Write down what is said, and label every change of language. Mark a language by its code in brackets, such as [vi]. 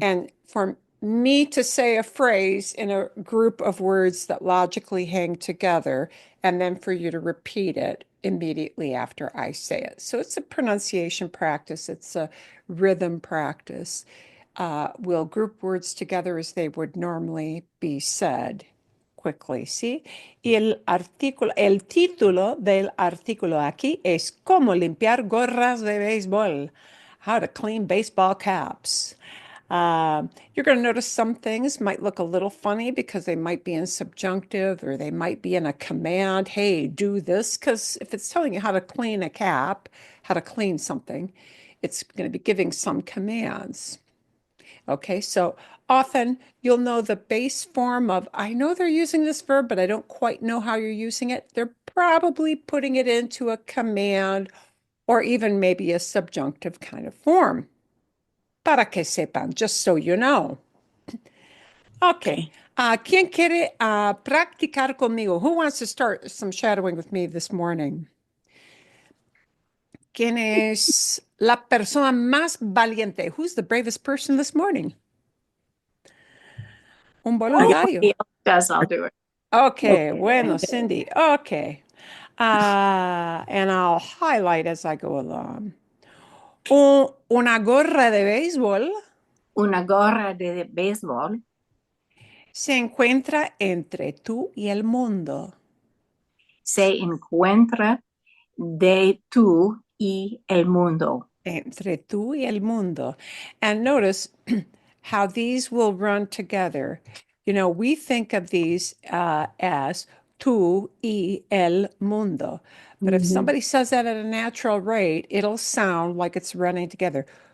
[en] and for me to say a phrase in a group of words that logically hang together, and then for you to repeat it immediately after I say it. So it's a pronunciation practice, it's a rhythm practice. We'll group words together as they would normally be said quickly, [es] ¿sí? Y el título del artículo aquí es Cómo limpiar gorras de béisbol. [en] How to clean baseball caps. You're going to notice some things might look a little funny because they might be in subjunctive or they might be in a command. Hey, do this. Because if it's telling you how to clean a cap, how to clean something, it's going to be giving some commands. Okay, so often you'll know the base form of, I know they're using this verb, but I don't quite know how you're using it. They're probably putting it into a command or even maybe a subjunctive kind of form. [es] Para que sepan, [en] just so you know. Okay. Okay. [es] ¿Quién quiere practicar conmigo? [en] Who wants to start some shadowing with me this morning? [es] ¿Quién es la persona más valiente? [en] Who's the bravest person this morning? [es] Un voluntario. [en] Anybody else does, I'll do it. Okay, Okay. [es] bueno, Cindy. Okay. [en] And I'll highlight as I go along. [es] Una gorra de béisbol Una gorra de béisbol se encuentra entre tú y el mundo. se encuentra de tú y el mundo. Entre tú y el mundo. [en] And notice how these will run together. You know, we think of these as [es] tú y el mundo. [en] But if Mhm. somebody says that at a natural rate, it'll sound like it's running together.